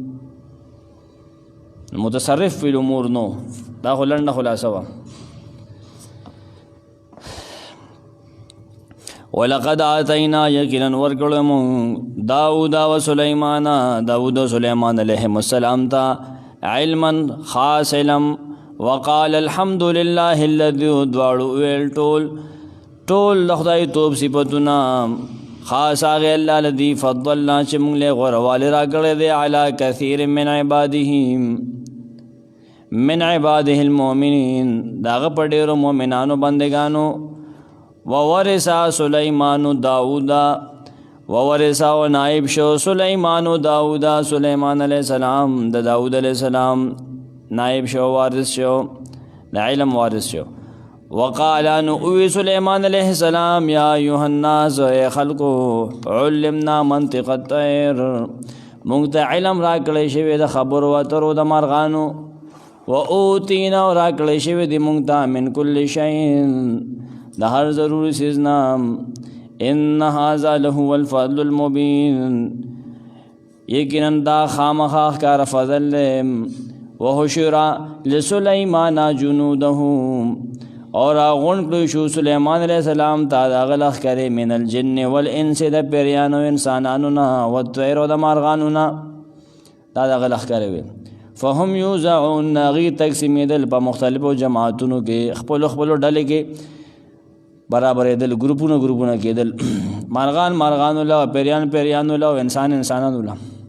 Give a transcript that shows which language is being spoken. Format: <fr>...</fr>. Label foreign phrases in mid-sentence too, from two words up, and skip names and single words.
<ar>متصرف فی الامور</ar> <ps>نو. دا خو لنډه خلاصه وه.</ps> <ar>ولقد آتینا</ar> <ps>یقینا ورکړو مونږ داود و سلیمان، داود و سلیمان</ps> <ar>علیهم السلام</ar> <ps>ته علما خاص علم.</ps> <ar>وقال الحمد لله الذي</ar> <ps>دواړو ویل ټول د خدای توب صفتونه خاص هغې</ps> <ar>الله الذي فضلنا</ar> <ps>چې مونږ له غوروالی را کړی دی</ps> <ar>علی کثیر من عباده المؤمنین،</ar> <ps>د هغه په ډېرو مؤمنانو بندګانو.</ps> <ar>وورث سلیمان داودا،</ar> <ps>وورث و نائب شو سلیمان داودا، سلیمان</ps> <ar>علیہ السلام</ar> <ps>د داود</ps> <ar>علیہ السلام</ar> <ps>نائب شو، وارث شو، د علم وارث شو.</ps> <ar>وقال نؤوي سليمان عليه السلام يا أيها الناس</ar> <ps>اے خلقو</ps> <ar>علمنا منطق الطير،</ar> <ps>مونږ ته علم را کړی شوی د خبرو اترو د مارغانو. واوتینا را کړی شوی دی مونږ ته</ps> <ar>من کل شیء</ar> <ps>د هر ضروري څیز نه.</ps> <ar>ان هذا لهو الفضل المبین،</ar> <ps>یقیناً دا خامخا ښکار فضل</ps> <ar>وحشر لسلیمان جنوده</ar> <ps>اور غون کړی شو سلیمان</ps> <ar>علیہ السلام</ar> <ps>تا د هغه لښکرې</ps> <ar>من الجن والانس</ar> <ps>د پیریانو انسانانو نه والطیر او د مارغانو نه دا د هغه لښکرې وې</ps> <ar>فهم یوزعون</ar> <ps>هغوی تقسیمېدل په مختلفو جماعتونو کې خپلو خپلو ډلې کې برابرېدل ګروپونه کېدل مارغان مارغانو له پیریان پیریانو له او انسان انسانانو له</ps>